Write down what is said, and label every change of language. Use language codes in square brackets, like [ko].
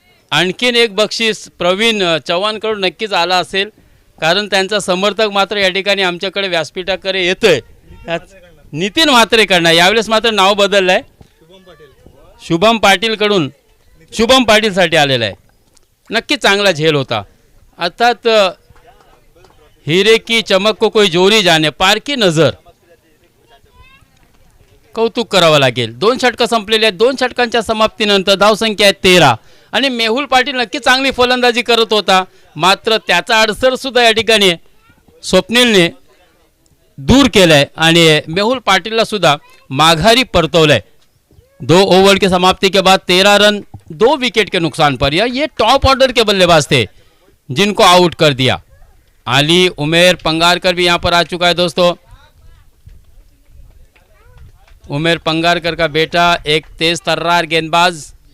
[mr] आणखीन एक बक्षीस प्रवीण चव्हाणकडून नक्कीच आला असेल, कारण त्यांचा समर्थक मात्र या ठिकाणी आमच्याकडे व्यासपीठाकडे येतोय. नितीन म्हात्रेकडनं यावेळेस मात्र नाव बदललं आहे. शुभम पाटीलकडून शुभम पाटीलसाठी आलेला आहे. नक्कीच चांगला झेल होता. [hi] अर्थात हिरे की चमक को कोई जोरी जाने पार की नजर. [mr] कौतुक करावं लागेल. 2 षटकं संपलेली आहेत. 2 षटकांच्या समाप्तीनंतर धावसंख्या आहे 13 आणि मेहुल पाटील नक्की चांगली फलंदाजी करत होता, मात्र त्याचा अडसर सुद्धा या ठिकाणी स्वप्नीलने दूर केलाय आणि मेहुल पाटीलला सुद्धा माघारी परतवलंय. [hi] 2 ओवर की समाप्ति के बाद 13 रन 2 विकेट के नुकसान पर. ये टॉप ऑर्डर के बल्लेबाज थे जिनको आउट कर दिया. अली उमेर पंगारकर भी यहाँ पर आ चुका है दोस्तों. उमेर पंगारकर का बेटा एक तेज तर्रार गेंदबाज.